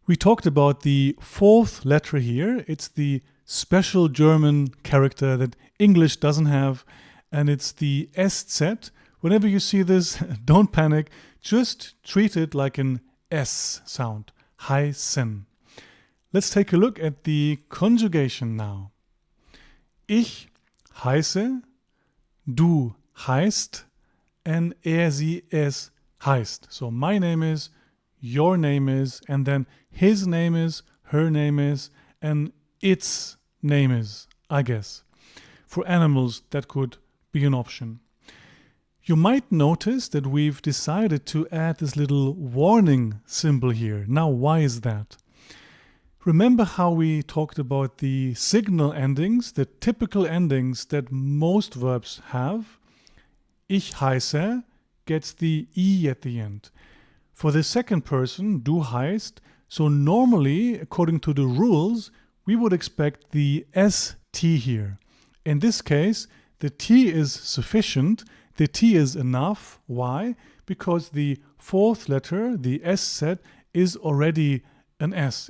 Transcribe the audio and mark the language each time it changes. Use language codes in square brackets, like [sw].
[en] We talked about the fourth letter here. It's the special German character that English doesn't have, and it's the SZ. Whenever you see this, don't panic. Just treat it like an S sound. Heißen. Let's take a look at the conjugation now. [de] Ich heiße, du heißt, and sie es heißt. [en] So my name is, your name is, and then his name is, her name is, and its name is, I guess. For animals, that could be an option. You might notice that we've decided to add this little warning symbol here. Now, why is that? Remember how we talked about the signal endings, the typical endings that most verbs have? [de] Ich heiße [en] gets the E at the end. For the second person, [de] du heißt, [en] so normally, according to the rules, we would expect the ST here. In this case, the T is sufficient, the T is enough. Why? Because the fourth letter, the SZ, is already an S.